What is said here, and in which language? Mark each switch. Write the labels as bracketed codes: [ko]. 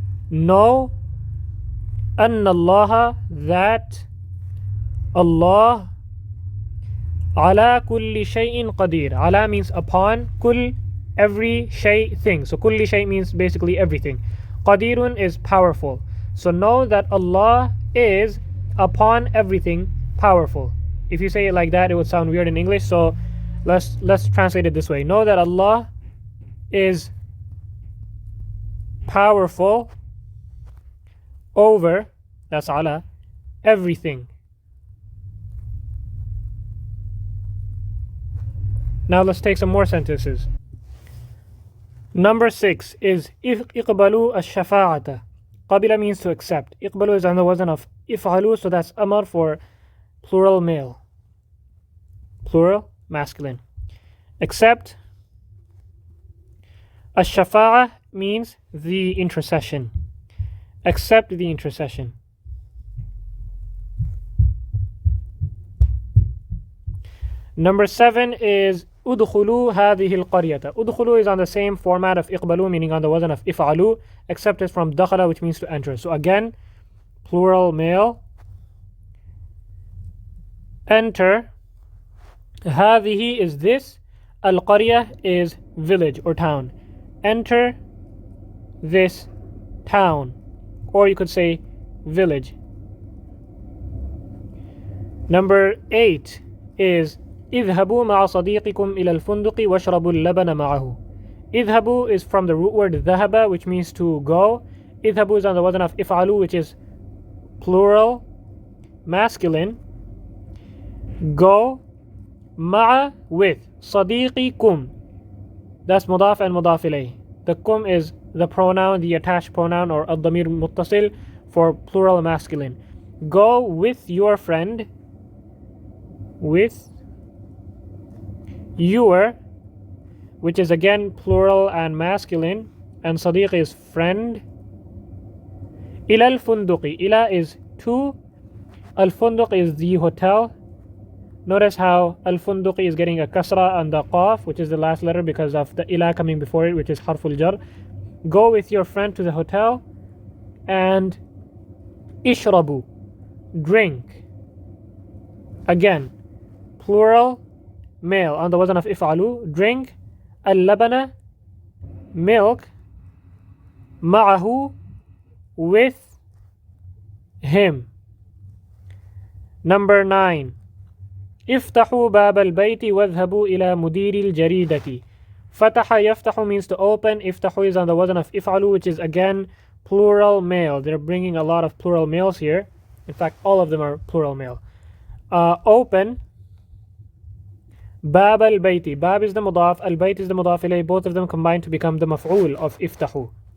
[en] Know [ar] أن الله, [en] that Allah, [ar] على كل شيء قدير. [en] على means upon, كل every shay thing, so [ar] كل شيء [en] means basically everything. قدير is powerful, so know that Allah is upon everything powerful. If you say it like that, it would sound weird in English, so let's translate it this way. Know that Allah is powerful over, that's ala, everything. Now let's take some more sentences. Number 6 is [ar] اقبلوا الشفاعة. [en] قبل means to accept. اقبلوا is on the wazn of افعلوا, so that's amar for plural male, plural masculine. Accept. الشفاعة means the intercession. Accept the intercession. Number 7 is [ar] ادخلوا هذه القرية. [en] ادخلوا is on the same format of اقبلوا, meaning on the wazn of افعلوا, except it's from دخل, which means to enter. So again, plural male. Enter. هذه is this. القرية is village or town. Enter this town, or you could say village. Number 8 is [ar] اذهبوا مع صديقكم إلى الفندق واشربوا اللبن معه. [en] اذهبوا is from the root word ذهب, which means to go. اذهبوا is on the wazn of افعلوا, which is plural masculine. Go. مع with. [ar] صديقكم, [en] that's [ar] مضاف and مضاف إليه. [en] The kum is the pronoun, the attached pronoun, or [ar] الضمير متصل [en] for plural masculine. Go with your friend, with your, which is again plural and masculine, and صديق is friend. [ar] إلى الفندق. إلى [en] is to. الفندق is the hotel. Notice how al-funduq is getting a kasra on the qaf, which is the last letter, because of the ila coming before it, which is harful jar. Go with your friend to the hotel. And ishrabu, drink. Again, plural male on the wazn of if'alu, drink. Al-labana, milk. Ma'ahu, with him. Number 9. [ar] افتحوا باب البيت واذهبوا إلى مدير الجريدة. فتح يفتح [en] means to open. افتحوا is on the wazn of if'alu, which is again plural male. They're bringing a lot of plural males here. In fact, all of them are plural male. Open. [ar] باب البيت. [en] باب is the mudaf, البيت is the mudaf إليه. Both of them combine to become the maf'ul of افتحوا.